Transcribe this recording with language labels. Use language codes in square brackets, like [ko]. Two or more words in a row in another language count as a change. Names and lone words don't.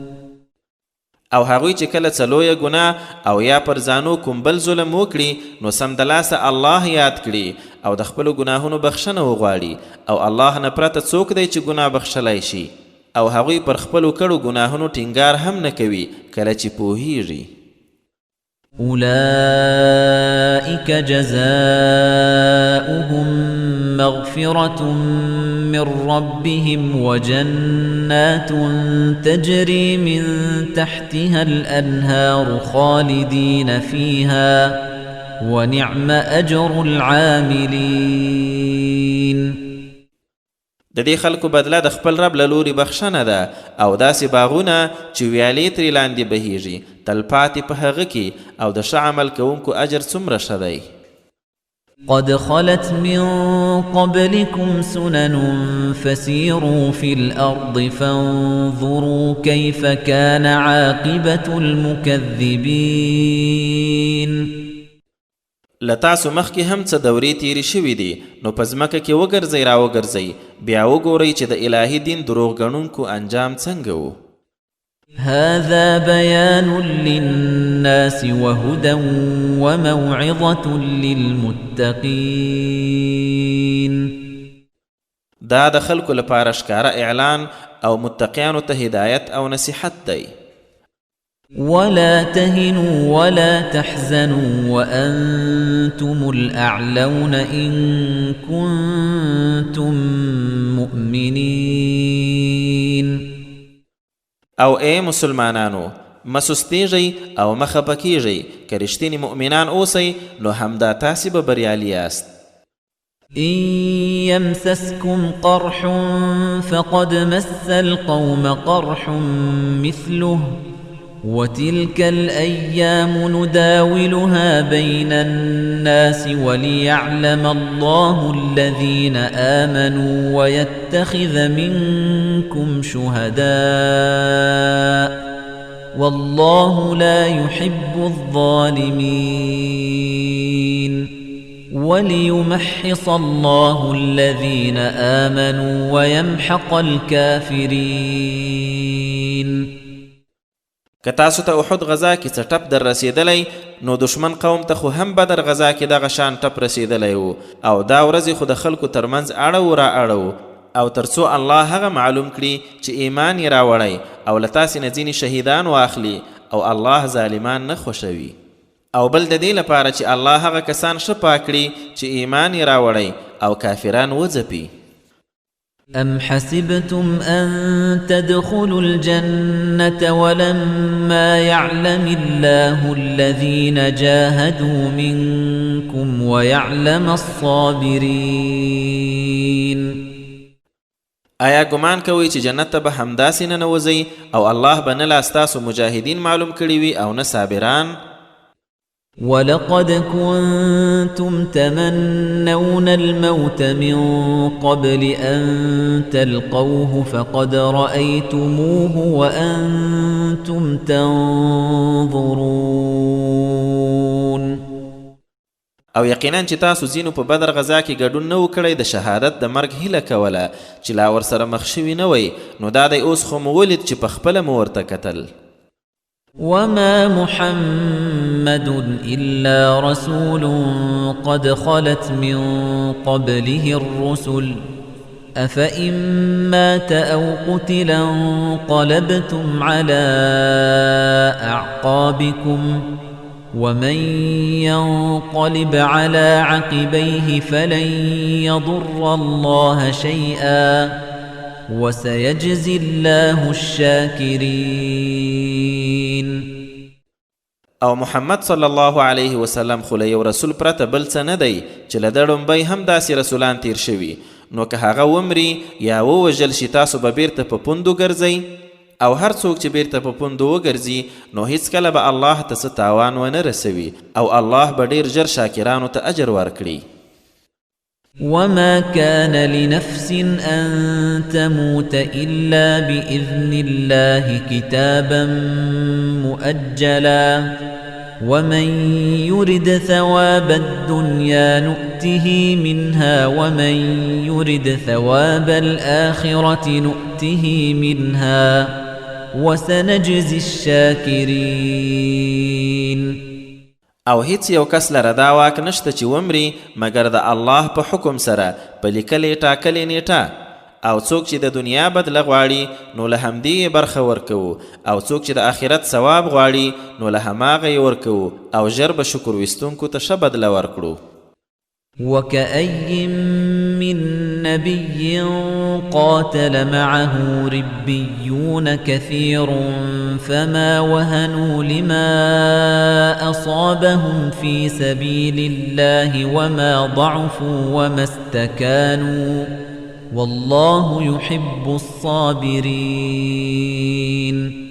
[ps] او هغوی چې کله څه لویه ګناه او یا پر ځانو کوم بل ظلم وکړي نو سمدلاسه الله یاد کړي او د خپلو ګناهونو بخښنه وغواړي او الله نه پرته څوک دی چې ګناه بخښلی شي او هغوی پر خپلو کړو ګناهونو ټینګار هم نه کوي کله چې پوهیږي. [ar] أولئك جزاؤهم مغفرة من ربهم وجنات تجري من تحتها الأنهار خالدين فيها ونعم أجر العاملين. [ps] د دې خلکو بدله د خپل رب له لوري بخښنه ده او داسې باغونه چې ویالې ترې لاندې بهیږي تلپاتې په هغه کې او د ښه عمل کوونکو اجر څومره ښه دی. [ar] قد خلت من قبلكم سنن فسيروا في الأرض فانظروا كيف كان عاقبة المكذبين. [ps] لتاسو مخکې هم څه دورې تیرې شوي دي نو په ځمکه کې وګرځئ راوګرځئ بیا وګورئ چې د الهي دین دروغ ګڼونکو انجام څنګه و. [ar] هذا بيان للناس وهدى وموعظة للمتقين. [ps] دا د خلکو لپاره ښکاره اعلان او متقیانو ته هدایت او نصیحت دی. [ar] ولا تهنوا ولا تحزنوا وأنتم الأعلون إن كنتم مؤمنين. [ps] او اے مسلمانانو مسستیږئ او مخه پکیږئ که رښتیني مؤمنان اوسئ نو همدا تاسې به بریالي یاست. [ar] إن يمسسكم قرح فقد مس القوم قرح مثله وتلك الأيام نداولها بين الناس وليعلم الله الذين آمنوا ويتخذ منكم شهداء والله لا يحب الظالمين وليمحص الله الذين آمنوا ويمحق الكافرين. [ps] که تاسو ته احد غزا کې څه ټپ در رسېدلی نو دشمن قوم ته خو هم بدر غزا کې دغه شان ټپ رسېدلی و او دا ورځې خو د خلکو ترمنځ اړه را اړه او تر څو الله هغه معلوم کړي چې ایمان یې راوړی او له تاسې نه ځینې شهیدان واخلي او الله ظالمان نه خوښوي او بل د دې لپاره چې الله هغه کسان ښه پاک کړي چې ایمان یې راوړی او کافران وځپي. [ar] أم حسبتم أن تدخلوا الجنة ولما يعلم الله الذين جاهدوا منكم ويعلم الصابرين. [ps] آیا ګمان کوئ چې جنت ته به همداسې ننوځئ او الله به نه لا ستاسو مجاهدین معلوم کړي وي او نه صابران؟ [ar] ولقد كنتم تمنون الموت من قبل أن تلقوه فقد رأيتموه وأنتم تنظرون. [ps] او یقینا چې تاسو ځینو په بدر غزا کې ګډون نه و کړی د شهادت د مرګ هیله کوله چې لا ورسره مخ شوي نه وئ نو دا دی اوس خو مو ولید چې په خپله مو ورته کتل. [ar] وما محمد إلا رسول قد خلت من قبله الرسل أفإن مات أو قتل انقلبتم على أعقابكم ومن ينقلب على عقبيه فلن يضر الله شيئا وسيجزي الله الشاكرين. [ps] او محمد [ar] صلی الله علیه وسلم [ps] خو له یو رسول پرته بل څه نه دی چې له ده ړومبی هم داسې رسولان تیر شوي نو که هغه ومري یا ووژل شي تاسو به بیرته په پوندو ګرځئ او هر څوک چې بیرته په پوندو وګرځي نو هیڅکله به الله ته څه تاوان ونه رسوي او الله به ډیر ژر شاکرانو ته اجر ورکړي. [ar] وما كان لنفس أن تموت إلا بإذن الله كتابا مؤجلا ومن يرد ثواب الدنيا نؤته منها ومن يرد ثواب الآخرة نؤته منها وسنجزي الشاكرين. [ps] او هیڅ یو کس لره دا واک نشته چې ومري مګر د الله په حکم سره په لیکلې ټاکلې نیټه. او څوک چې د دنیا بدله غواړي نو له همدې برخه ورکوو او څوک چې د آخرت ثواب غواړي نو له هماغه یې ورکوو او ژر به شکر ویستونکو ته ښه بدله ورکړو. [ar] وكأي من نبي قاتل معه ربيون كثير فما وهنوا لما أصابهم في سبيل الله وما ضعفوا وما استكانوا والله يحب الصابرين.